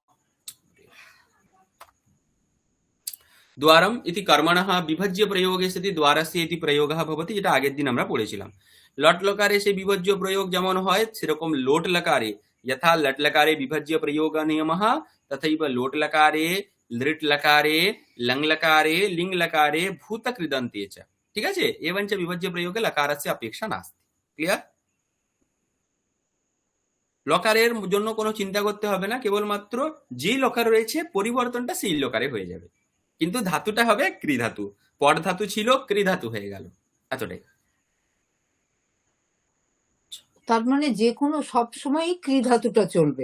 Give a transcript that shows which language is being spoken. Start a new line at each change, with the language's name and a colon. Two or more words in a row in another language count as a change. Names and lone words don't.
Sanskrit: দ্বারম ইতি কর্মণঃ বিভজ্য প্রয়োগে সতি দ্বারস্য ইতি প্রয়োগঃ ভবতি,
Bangla: যেটা আগের দিন আমরা পড়েছিলাম। লট লকারে সে বিভজ্য প্রয়োগ যেমন হয়, সেরকম লোট লকারে
Sanskrit: যথা লট লকারে বিভজ্য প্রয়োগ নিয়মঃ তথৈব লোট লকারে लृट लकारे लंग लकारे लिंग लकारे भूत कृदन्ते च।
Bangla: ঠিক আছে,
Sanskrit: एवं च विभज्य प्रयोगे लकारस्य अपेक्षा नास्ति। ক্লিয়ার?
Bangla: লকারের জন্য কোনো চিন্তা করতে হবে না, কেবলমাত্র যেই লকার রয়েছে পরিবর্তনটা সেই লকারে হয়ে যাবে, কিন্তু ধাতুটা হবে ক্রি ধাতু। পট ধাতু ছিল, ক্রি ধাতু হয়ে গেল, এতটাই। তার মানে যে কোনো সবসময়ই ক্রি ধাতুটা চলবে।